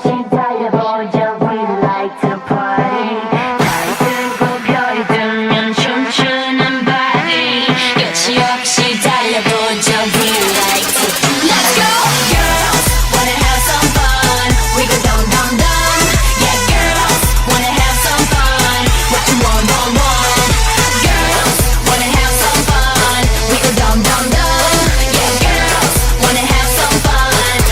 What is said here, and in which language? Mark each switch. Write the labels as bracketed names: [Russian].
[Korean] 달려보자, [English] we like to party. [Korean] 날 들고 별이 들면 춤추는 party. 끝이 없이 달려보자, [English] we like to. Let's go, girls, wanna have some fun. We go dum dum dum. Yeah, girls, wanna have some fun. What you want, want, want. Girls, wanna have some fun. We go dum dum dum. Yeah, girls, wanna have some fun.